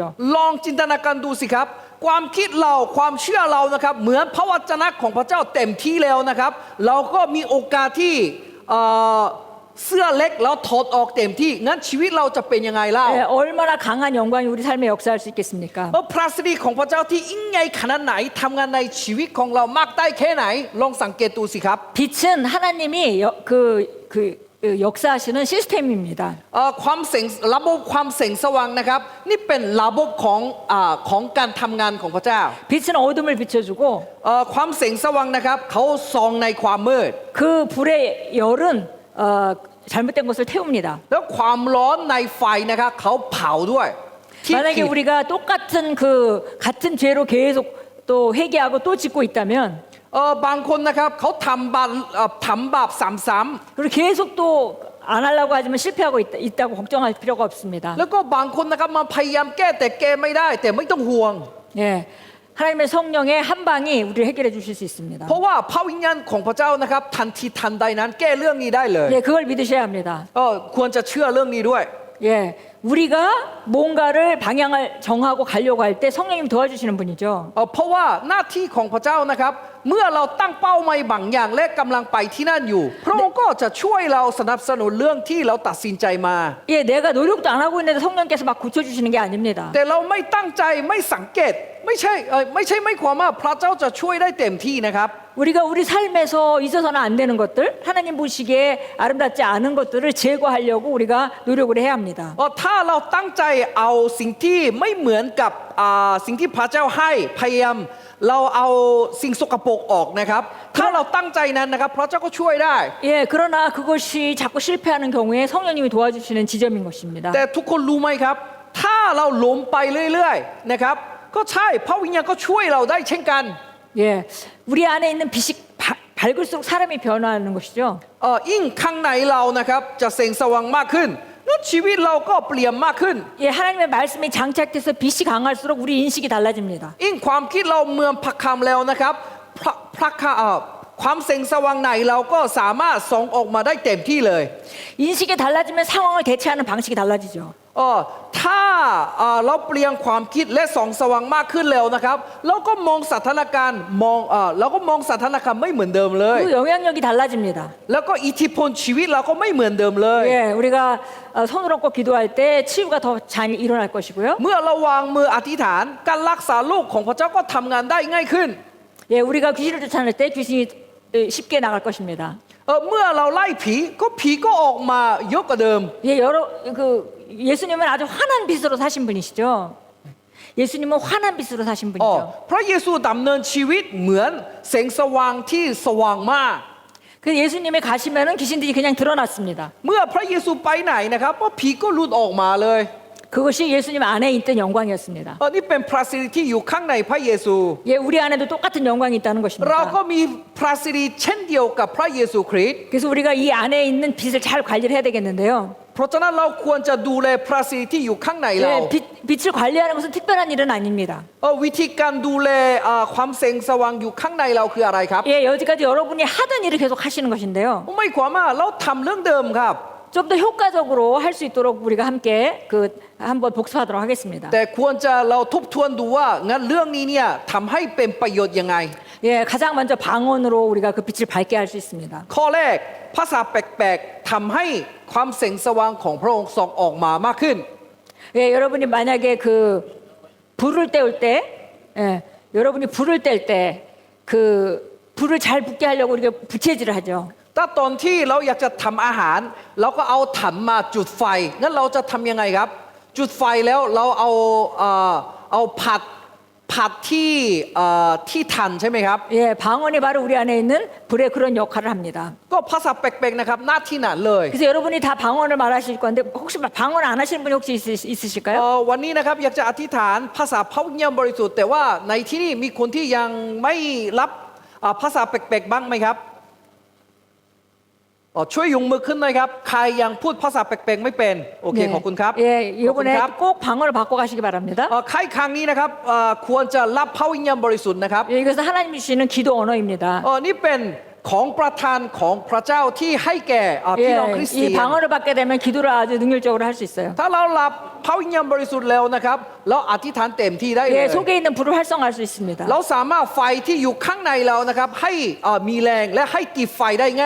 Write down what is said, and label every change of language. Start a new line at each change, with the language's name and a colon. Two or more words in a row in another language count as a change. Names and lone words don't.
Thai: ลองจินตนาการดูสิครับความคิดเราความเชื่อเรานะครับเหมือนพระวจนะของพระเจ้าเต็มที่แล้วนะครับเราก็มีโอกาสที่เสื้อเล็กแล้วถอดออกเต็มที่งั้นชีวิตเราจะเป็นยังไงเล่า
Korean: 예, 얼마나 강한 영광이 우리 삶에 역사할 수 있겠습니까?
Thai: พระสิริของพระเจ้าที่ยิ่งใหญ่ขนาดไหนทำงานในชีวิตของเรามากได้แค่ไหนลองสังเกตดูสิครับ
Korean: 빛은 하나님이 역사하시는 시스템입니다.
Thai: ความแสงระบบความแสงสว่างนะครับนี่เป็นระบบของการทำงานของพระเจ้า
Korean: 빛은 어둠을 비춰주고
Thai: ความแสงสว่างนะครับเขาส่องในความมืด
Korean: 그 불의 열은 잘못된 것을 태웁니다.
Thai: แล้วความร้อนในไฟนะครับเขาเผาด้วยที่
Korean: 만약에 우리가 똑같은 같은 죄로 계속 또 회개하고 또 짓고 있다면
Thai: บางคนนะครับเขาทำบาปซ้ำ
Korean: 그리고 계속 또 안 하려고 하지만 실패하고 있다고 걱정할 필요가 없습니다.
Thai: ๆแล้วก็บางคนนะครับมาพยายามแก้แต่แก้ไม่ได้แต่ไม่ต้องห่วง
Korean: 예, 하나님의 성령의 한 방이 우리를 해결해 주실 수 있습니다.
Thai: เพราะว่าพระวิญญาณของพระเจ้านะครับทันทีทันใดนั้นแก้เรื่องนี้ได้เลย
Korean: 예, 그걸 믿으셔야 합니다.
Thai: ควรจะเชื่อเรื่องนี้ด้วย
Korean: 예, 우리가 뭔가를 방향을 정하고 가려고 할 때 성령님이 도와주시는 분이죠.
Thai: เพราะว่าหน้าที่ของพระเจ้านะครับเมื่อเราตั้งเป้าหมายบางอย่างและกำลังไปที่นั่นอยู่พระองค์ก็จะช่วยเราสนับสนุนเรื่องที่เราตัดสินใจมา
Korean: 예, 내가 노력도 안 하고 있는데 성령께서 막 고쳐주시는 게 아닙니다.
Thai: แต่เราไม่ตั้งใจไม่สังเกตไม่ใช่ไม่ความว่าพระเจ้าจะช่วยได้เต็มที่นะครับ
Korean: 우리가 우리 삶에서 있어서는 안 되는 것들, 하나님 보시기에 아름답지 않은 것들을 제거하려고 우리가 노력을 해야 합니다.
Thai: ถ้าเราตั้งใจเอาสิ่งที่ไม่เหมือนกับสิ่งที่พระเจ้าให้พยายามเราเอาสิ่งสกปรกออกนะครับถ้าเราตั้งใจนั้นนะครับพระเจ้าก็ช่วยได้
Korean: 예, 그러나 그것이 자꾸 실패하는 경우에 성령님이 도와주시는 지점인 것입니다.
Thai: แต่ทุกคนรู้ไหมครับถ้าเราล้มไปเรื่อยๆนะครับก็ใช่พระวิญญาณก็ช่วยเราได้เช่นกัน
Korean: 예, 우리 안에 있는 빛이 밝을수록 사람이 변화하는 것이죠.
Thai: ยิ่งข้างในเรานะครับจะแสงสว่างมากขึ้นแล้วชีวิตเราก็เปลี่ยนมากขึ้น
Korean: 예, 하나님의 말씀이 장착돼서 빛이 강할수록 우리 인식이 달라집니다.
Thai: ยิ่งความคิดเราเมืองพักคำแล้วนะครับความแสงสว่างในเราก็สามารถส่องออกมาได้เต็มที่เลย
Korean: 인식이 달라지면 상황을 대처하는 방식이 달라지죠.
Thai: ถ้าเราเปลี่ยนความคิดและส่องสว่างมากขึ้นแล้วนะครับเราก็มองสถานการณ์เราก็มองสถานการณ์ไม่เหมือนเดิมเลย
Korean: 그 영향력이 달라집니다.
Thai: แล้วก็อิทธิพลชีวิตเราก็ไม่เหมือนเดิมเลย
Korean: 예, 우리가 손을 얹고 기도할 때 치유가 더 잘 일어날 것이고요.
Thai: เมื่อเราวางมืออธิษฐานการรักษาโรคของพระเจ้าก็ทำงานได้ง่ายขึ้น
Korean: 예, 우리가 귀신을 쫓아낼 때 귀신이 쉽게 나갈 것입니다.
Thai: เมื่อเราไล่ผีก็ออกมาเยอะกว่าเดิม
Korean: 예, 예수님은 아주 환한 빛으로 사신 분이시죠. 예수님은 환한 빛으로 사신 분이죠.
Thai: พระเยซูดำเนินชีวิตเหมือนแสงสว่างที่สว่างมาก
Korean: 그 예수님이 가시면은 귀신들이 그냥 드러났습니다.
Thai: เมื่อพระเยซูไปไหนนะครับก็ผีก็หลุดออกมาเลย
Korean: 그것이 예수님 안에 있던 영광이었습니다.
Thai: นี่เป็นพระสิริที่อยู่ข้างในพระเยซู
Korean: 예, 우리 안에도 똑같은 영광이 있다는
Thai: เราก็
Korean: 것입니다.
Thai: มีพระสิริเช่นเดียวกับพระเยซูคริสต์
Korean: 그래서 우리가 이 안에 있는 빛을 잘 관리를 해야 되겠는데요.
Thai: เพราะฉะนั้นเราควรจะดูแลพระสิริที่อยู่ข้างในเรา
Korean: 예, 빛을 관리하는 것은 특별한 일은 아닙니다.
Thai: วิธีการดูแลความแสงสว่างอยู่ข้างในเราคืออะไรครับ
Korean: 예, 여지까지 여러분이 하던 일을 계속 하시는 것인데요.
Thai: ไม่ความว่าเราทำเรื่องเดิมครับ
Korean: 좀 더 효과적으로 할 수 있도록 우리가 함께 한번 복습하도록 하겠습니다.
Thai: แต่ควรจะเราทบทวนดูว่างั้นเรื่องนี้เนี่ยทำให้เป็นประโยชน์ยังไง
Korean: 예, 가장 먼저 방언으로 우리가 그 빛을 밝게 할 수 있습니다.
Thai: ข้อแรกภาษาแปลกๆทำให้ความแสงสว่างของพระองค์ส่องออกมามากขึ้น
Korean: 예, 여러분이 만약에 그 불을 때울 때, 예, 여러분이 불을 뗄 때 그 불을 잘 붙게 하려고 우리가 부채질을 하죠.
Thai: ถ้าตอนที่เราอยากจะทำอาหารเราก็เอาถันมาจุดไฟงั้นเราจะทำยังไงครับ จุดไฟแล้วเราเอาผัดที่ถันใช่ไหมครับ
Korean: 예, 방언이 바로 우리 안에 있는 불의 그런 역할을 합니다.
Thai: ก็ภาษาแปลกๆนะครับหน้าที่นั้นเลย
Korean: 그래서 여러분이 다 방언을 말하실 건데 혹시 방언 안 하시는 분이 혹시 있으실까요?
Thai: วันนี้นะครับอยากจะอธิษฐานภาษาพระวิญญาณบริสุทธิ์แต่ว่าในที่นี่มีคนที่ยังไม่รับภาษาแปลกๆบ้างไหมครับช่วยยกมือขึ้นหน่อยครับใครยังพูดภาษาแปลกๆไม่เป็นโอเค
Korean: 네.
Thai: ขอบคุณครับ
Korean: 예,
Thai: ขอบคุณ
Korean: 이번에
Thai: ครับ
Korean: 꼭 방언을 바꿔 가시기 바랍니다.
Thai: ใครครั้งนี้นะครับควรจะรับพระวิญญาณบริสุทธิ์นะครับ
Korean: 예, 이것은 하나님이 주시는 기도 언어입니다.
Thai: นี่เป็นของประทานของพระเจ้าที่ให้แก่พี่น้อง
Korean: 예,
Thai: คริสเตีย
Korean: 이
Thai: น
Korean: 방언을 받게 되면 기도를 아주 능률적으로 할 수 있어요.
Thai: ถ้าเรารับพระวิญญาณบริสุทธิ์แล้วนะครับเราอธิษฐานเต็มที่ได้เลย
Korean: 예, 속에 있는 불을 활성화할 수 있습니다.
Thai: เราสามารถไฟที่อยู่ข้างในเรานะครับให้มีแรงและให้ติดไฟได้ง่าย